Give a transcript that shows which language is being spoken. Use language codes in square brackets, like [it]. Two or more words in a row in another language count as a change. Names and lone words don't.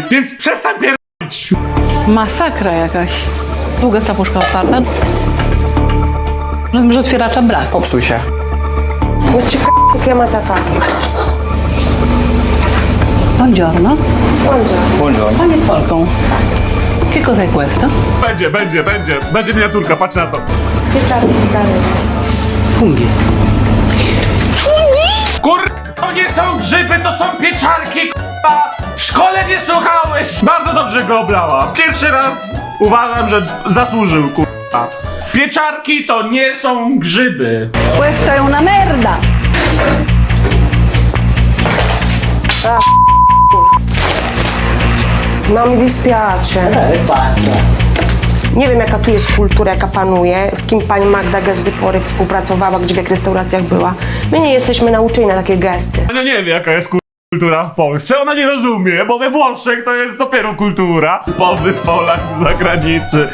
[pl] Więc przestań pierdolić. Masakra jakaś. Długo jest ta puszka otwarta? Rozumiem, że otwieracza brak. Popsuj się. No ciekawe, jakie ma ta fakt. [it] Buongiorno. Buongiorno. [pl] Pan jest Polką. [it] Che cosa è questo? [pl] Będzie miniaturka, patrz na to. Pieczarki w zalewie. Fungi. Kur... to nie są grzyby, to są pieczarki, k***a! W szkole nie słuchałeś! Bardzo dobrze go oblała. Pierwszy raz uważam, że zasłużył, k***a. Pieczarki to nie są grzyby. [it] Questa è una merda! No mi dispiace. [pl] Nie wiem, jaka tu jest kultura, jaka panuje, z kim pani Magda Gessler współpracowała, gdzie w jak restauracjach była. My nie jesteśmy nauczeni na takie gesty. Ona nie wie, jaka jest kultura w Polsce. Ona nie rozumie, bo we Włoszech to jest dopiero kultura. Typowy Polak z zagranicy.